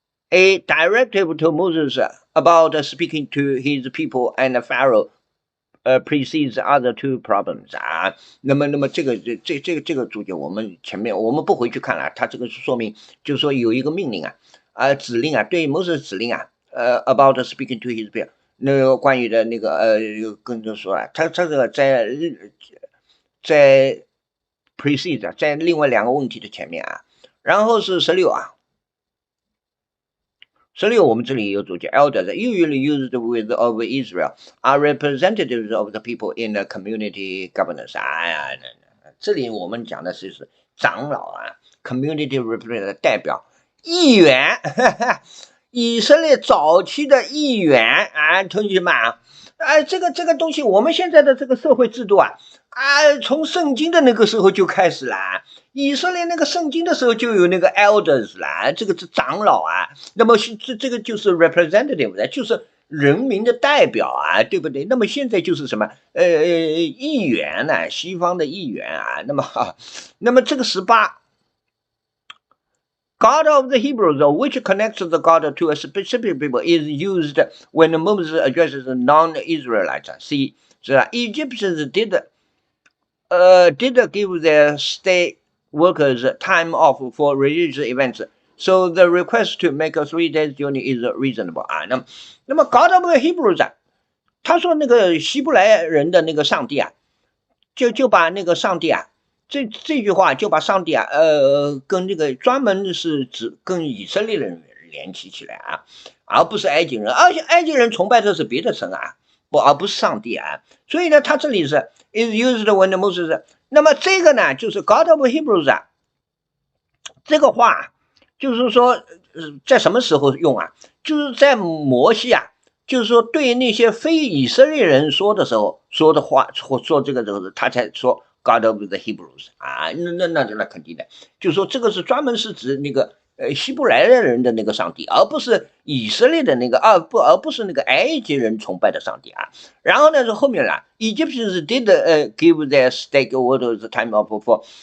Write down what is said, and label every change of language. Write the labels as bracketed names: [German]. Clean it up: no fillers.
[English] A directive to Moses about speaking to his people and Pharaoh precedes other two problems 啊。 [Chinese] 那么这个注解我们前面我们不回去看了，它这个是说明就是说有一个命令啊，指令啊，对摩西指令啊， [English] about speaking to his people。 [Chinese] 那个关于的那个跟着说啊，他这个在 precede 在另外2个问题的前面啊。然后是16啊，16我们这里有注解 [English] elders usually used with of Israel are representatives of the people in the community governance。 [Chinese] 这里我们讲的是长老啊 ，community representative 代表议员，以色列早期的议员啊，同学们啊，这个东西我们现在的这个社会制度啊，从圣经的那个时候就开始了。以色列那个圣经的时候就有那个 elders 啦，这个是长老啊。那么这个就是 representative， 就是人民的代表啊，对不对？那么现在就是什么议员呢？西方的议员啊。那么这个18。 [English] God of the Hebrews, which connects the God to a specific people, is used when Moses addresses non-Israelites. See, so Egyptians did give their state workers time off for religious events, so the request to make a 3 days journey is reasonable 啊。 [Chinese] 那么 God of the Hebrews 他说那个希伯来人的那个上帝啊，就把那个上帝啊。这句话就把上帝啊，跟这个专门是指跟以色列人联系起来啊，而不是埃及人，而且埃及人崇拜的是别的神啊，而不是上帝啊。所以呢，他这里是 [English] is used when Moses。 [Chinese] 那么这个呢，就是 God of Hebrews 啊，这个话就是说，在什么时候用啊？就是在摩西啊，就是说对那些非以色列人说的时候说的话，或说这个时候，他才说。 God of the Hebrews 啊，那肯定的，就是说这个是专门是指那个希伯来人的那个上帝，而不是以色列的那个而不是那个埃及人崇拜的上帝啊。然后呢是后面了 [English] ，Egyptians did give their stake orders time of for。